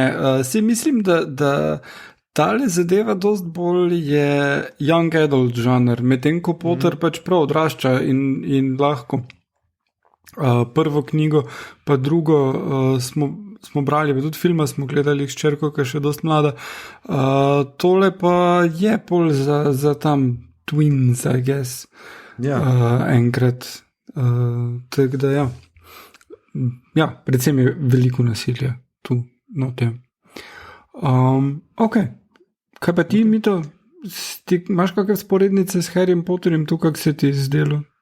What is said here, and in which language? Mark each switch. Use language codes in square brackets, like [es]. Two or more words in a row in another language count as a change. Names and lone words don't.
[sl] Si mislim, da tale zadeva dost bolj je [en] young adult [sl] žanr, medtem ko Potter pač prav odrašča in lahko prvo knjigo, pa drugo smo brali, pa tudi filma smo gledali s hčerko, ki je še dost mlada. Tole pa je pol za tam twins, [en] I guess. [sl] Ja. Enkrat. Tako da ja, predvsem je veliko nasilja tu na tem. Ok, kaj pa ti, Mito? Imaš kakšne sporednice s Harryjem Potterjem tu, kako se ti zdelo?